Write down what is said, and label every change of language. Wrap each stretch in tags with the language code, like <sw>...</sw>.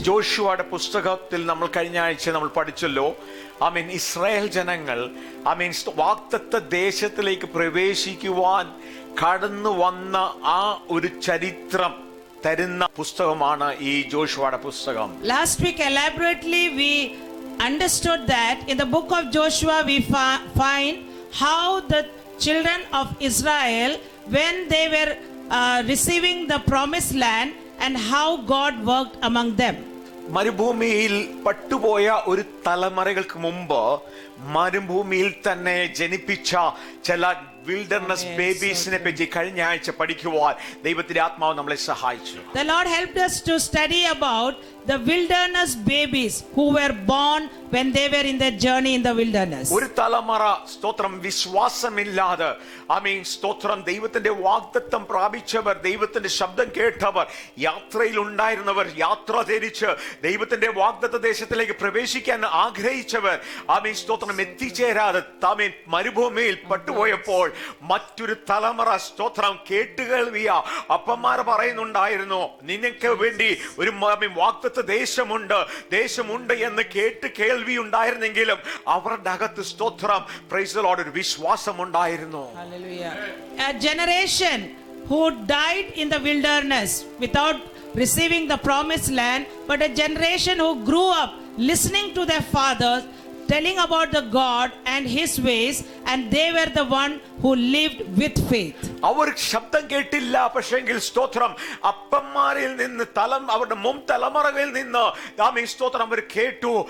<ml>ജോഷുവയുടെ പുസ്തകത്തിൽ നമ്മൾ കഴിഞ്ഞ ആഴ്ച നമ്മൾ പഠിച്ചല്ലോ. ഇസ്രായേൽ ജനങ്ങൾ വാഗ്ദത്ത ദേശത്തിലേക്ക് പ്രവേശിക്കുവാൻ കടന്നു വന്ന ആ ഒരു ചരിത്രം തരുന്ന പുസ്തകമാണ് ഈ ജോഷുവയുടെ പുസ്തകം.</ml> <en>Last week elaborately we understood that in the book of Joshua we find how the children of Israel, when they were receiving the promised land, and how God worked among them.</en> <ml>മരുഭൂമിയിൽ പട്ടുപോയ ഒരു തലമുറകൾക്ക് മുമ്പ് മരുഭൂമിയിൽ തന്നെ ജനിപ്പിച്ച ചില wilderness ബേബീസിനെ പറ്റി കഴിഞ്ഞ ആഴ്ച പഠിക്കുവാൻ ദൈവത്തിന്റെ ആത്മാവ് നമ്മളെ സഹായിച്ചു.</ml> <en>The Lord helped us to study about the wilderness babies who were born when they were in their journey in the wilderness.</en> <ml>ഒരു തലമുറ സ്തോത്രം വിശ്വാസമില്ലാതെ സ്തോത്രം ദൈവത്തിന്റെ വാഗ്ദത്തം പ്രാപിച്ചവർ, ദൈവത്തിന്റെ ശബ്ദം കേട്ടവർ, യാത്രയിൽ ഉണ്ടായിരുന്നവർ, യാത്ര തിരിച്ച് ദൈവത്തിന്റെ വാഗ്ദത്ത ദേശത്തിലേക്ക് പ്രവേശിക്കാൻ ആഗ്രഹിച്ചവർ സ്തോത്രം എത്തിച്ചേരാതെ മരുഭൂമിയിൽ പട്ടുപോയപ്പോൾ മറ്റൊരു തലമുറ സ്തോത്രം കേട്ടുകേൾവിയ അപ്പന്മാർ പറയുന്നുണ്ടായിരുന്നു, നിനക്ക് വേണ്ടി ഒരു വാഗ്ദത്ത ദേശമുണ്ട് എന്ന് കേൾവി ഉണ്ടായിരുന്നെങ്കിലും അവരുടെ അകത്ത് സ്തോത്രം</ml> <en>praise the Lord</en> <ml>ഒരു വിശ്വാസം ഉണ്ടായിരുന്നു.</ml> <en>A generation who died in the wilderness without receiving the promised land, but a generation who grew up listening to their fathers, telling about the God and his ways, and they were the one who lived with faith.</en> <ml>അവർ ശബ്ദം കേട്ടില്ല, പക്ഷെങ്കിൽ സ്തോത്രം അപ്പന്മാരിൽ നിന്ന് അവരുടെ മുൻ തലമുറകളിൽ നിന്ന് സ്തോത്രം അവർ കേട്ടു.</ml>